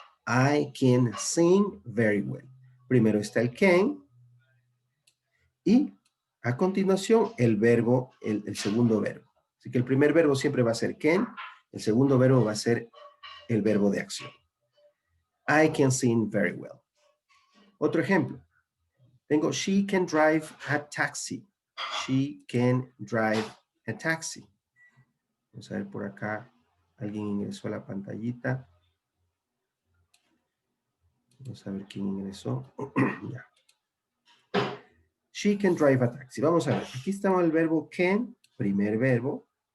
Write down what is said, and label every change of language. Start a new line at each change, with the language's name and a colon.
English: I can sing very well.
Spanish: Primero está el can y a continuación el verbo, el segundo verbo. Así que el primer verbo siempre va a ser can, el segundo verbo va a ser el verbo de acción.
English: I can sing very well.
Spanish: Otro ejemplo. Tengo,
English: she can drive a taxi. She can drive a taxi.
Spanish: Vamos a ver por acá. Alguien ingresó a la pantallita. Vamos a ver quién ingresó. Ya.
English: She can drive a taxi.
Spanish: Vamos a ver. Aquí estamos el verbo can, primer verbo.